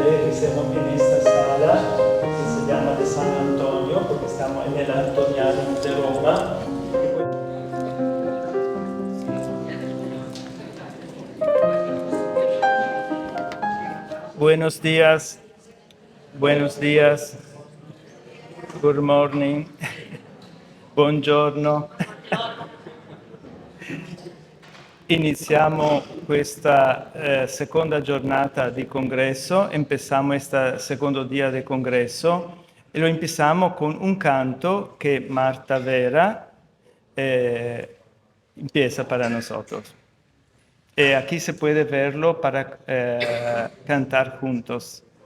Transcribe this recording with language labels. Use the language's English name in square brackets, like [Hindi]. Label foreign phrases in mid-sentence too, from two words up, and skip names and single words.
[Spanish] estemos en esta sala que se llama de San Antonio, porque estamos en el Antoniano de Roma. Buenos días. Buenos días. [English] Good morning. [Italian] Buongiorno. Iniziamo questa seconda giornata di congresso, [Spanish] empezamos este segundo día de congresso e lo empezamos con un canto que Marta Vera empieza para nosotros. Aquí se puede verlo para cantar juntos.